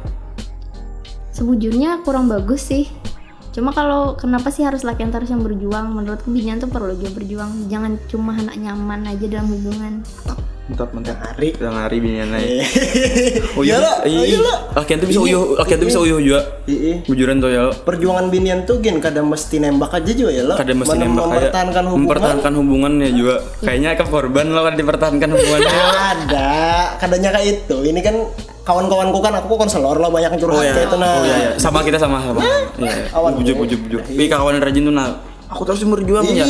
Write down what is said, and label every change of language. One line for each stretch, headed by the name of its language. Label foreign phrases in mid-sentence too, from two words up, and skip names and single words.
Banjar: Sebujurnya kurang bagus sih. Cuma kalau kenapa sih harus lakian terus yang berjuang? Menurutku binian tuh perlu juga berjuang. Jangan cuma anak nyaman aja dalam hubungan. Mantap. Hari binian aja. Oh iya lah. Lakian tuh bisa uyuh juga. Bujuran tuh ya lo. Perjuangan binian tuh kada mesti nembak aja juga ya lo. Kada mesti nembak aja. Mempertahankan hubungannya juga. Kayaknya kan korban lo kan dipertahankan hubungannya. Ada, kadanya kayak itu. Ini kan kawan-kawanku kan aku konselor lo banyak yang curhat kayak itu nah. Oh iya. Sama kita sama. Iya. Bujur. Tapi kawan rajin tuh nah. Aku terus berjuang ya.